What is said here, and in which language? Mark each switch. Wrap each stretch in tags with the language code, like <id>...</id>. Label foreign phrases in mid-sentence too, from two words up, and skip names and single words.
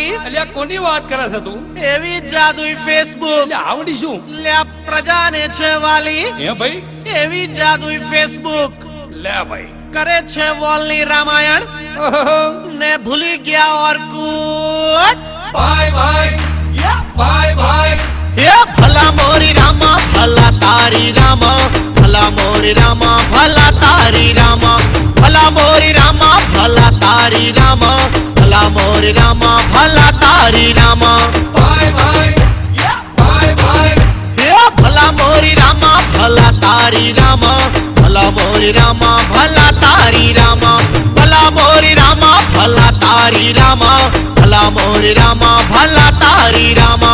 <gu>અલ્યા કોની વાત કરે છે તું? એવી જાદુઈ ફેસબુક, અલ્યા આવડી શું? લ્યા પ્રજાને છે વાલી હે ભાઈ? એવી જાદુઈ ફેસબુક, લે ભાઈ. કરે છે વોલની રામાયણ ને ભૂલી ગયા ઓર્કુટ।</gu> <en>Bye bye, yeah, bye bye.</en> <gu>હે ભલા મોરી રામા ભલા તારી રામા, ભલા મોરી રામા ભલા તારી રામા, ભલા મોરી રામા ભલા તારી રામા, ભલા મોરી રામા ભલા તારી રામા।</gu> <en>Bye bye, yeah, bye bye.</en> <gu>હે ભલા મોરી રામા ભલા તારી રામા, ભલા મોરી રામા ભલા તારી રામા, ભલા મોરી રામા ભલા તારી રામા, ભલા મોરી રામા ભલા તારી રામા।</gu>